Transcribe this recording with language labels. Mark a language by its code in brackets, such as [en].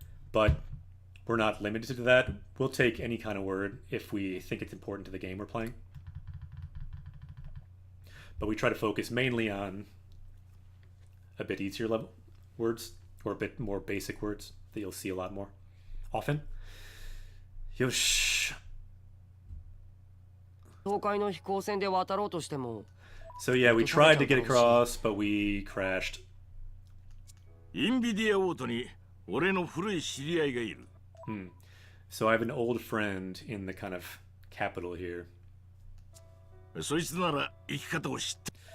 [en] But we're not limited to that. We'll take any kind of word if we think it's important to the game we're playing. But we try to focus mainly on a bit easier level words or a bit more basic words that you'll see a lot more often. [ja] Yosh. 東海の飛行船で渡ろうとしても [en] So yeah, we tried to get across, but we crashed. [ja] インビディアオートに俺の古い知り合いがいる。 [en] So I have an old friend in the kind of capital here. [ja] そいつなら生き方を知って。